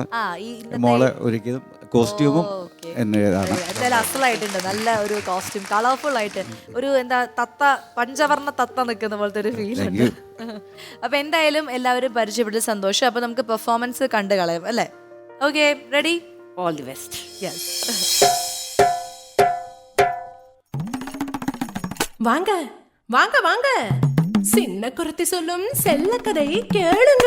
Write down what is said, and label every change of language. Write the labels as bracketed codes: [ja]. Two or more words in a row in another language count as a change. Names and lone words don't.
[ml] മോളെ ഒരിക്കലും കോസ്റ്റ്യൂമും എന്നതാണ്. അസലായിട്ടുണ്ട്. നല്ല ഒരു കോസ്റ്റ്യൂം, കളർഫുൾ ആയിട്ട് ഒരു പഞ്ചവർണ്ണ തത്ത നിൽക്കുന്ന പോലത്തെ ഒരു ഫീൽ ഉണ്ട്. അപ്പൊ എന്തായാലും എല്ലാവരും പരിചയപ്പെട്ട സന്തോഷം. അപ്പൊ നമുക്ക് പെർഫോമൻസ് കണ്ടു കളയാം അല്ലേ? [en] Okay, ready? All the best. [ta] வாங்க வாங்க வாங்க, சின்ன குருத்தி சொல்லும் செல்ல கதை கேளுங்க.